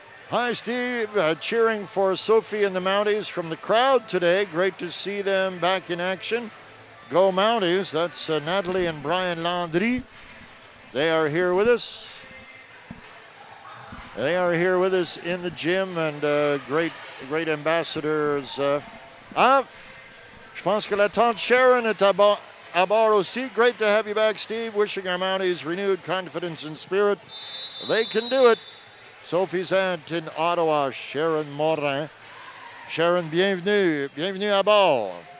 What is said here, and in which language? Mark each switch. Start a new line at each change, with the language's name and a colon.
English: Hi, Steve. Cheering for Sophie and the Mounties from the crowd today. Great to see them back in action. Go Mounties. That's Natalie and Brian Landry. They are here with us. They are here with us in the gym and great ambassadors.
French: Je pense que la tante Sharon est à bord aussi.
English: Great to have you back, Steve. Wishing our Mounties renewed confidence and spirit. They can do it. Sophie's aunt in Ottawa, Sharon Morin.
French: Sharon, bienvenue. Bienvenue à bord.